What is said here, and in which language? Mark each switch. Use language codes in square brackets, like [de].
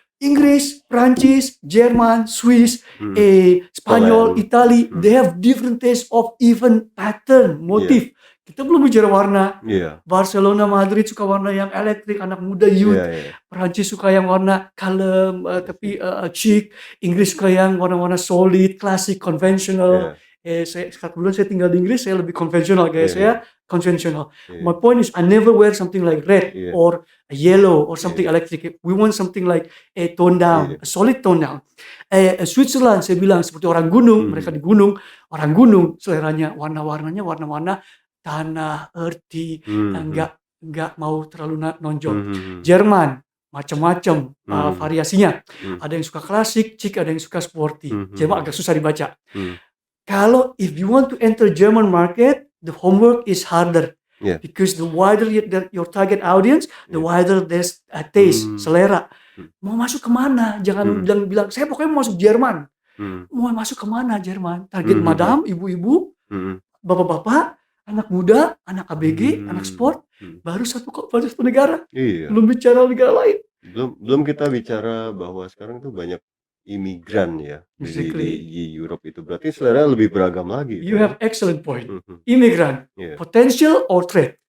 [id] Inggris, Prancis, Jerman, Swiss, Spanyol, [en] Poland. Itali, they have different taste of even pattern, motif. [id] Kita belum bicara warna. Iya. Barcelona, Madrid suka warna yang elektrik, anak muda youth. Iya. Perancis suka yang warna kalem, tapi chic. Inggris suka yang warna-warna solid, klasik, konvensional. Kebetulan saya tinggal di Inggris, saya lebih konvensional, gaya saya konvensional. [en] My point is, I never wear something like red or yellow or something electric. We want something like a tone down, a solid tone down. [id] Switzerland, saya bilang seperti orang gunung, mereka di gunung, orang gunung seleranya warna-warnanya warna-warna tanah, earthy, nggak mau terlalu nonjol. Jerman macam-macam variasinya. Ada yang suka klasik, chic, ada yang suka sporty. Jerman agak susah dibaca. [en] Kalau if you want to enter German market, the homework is harder. Because the wider your target audience, the wider there's a taste, [id] selera. Mau masuk kemana? Jangan bilang, saya pokoknya mau masuk Jerman. Mau masuk kemana Jerman? Target madam, ibu-ibu, bapak-bapak, anak muda, anak ABG, anak sport, baru satu negara. Iya. Belum bicara negara lain. Belum kita bicara bahwa sekarang tuh banyak imigran ya di Europe itu. Berarti selera lebih beragam lagi. [en] You have excellent point. Imigran, potential or threat?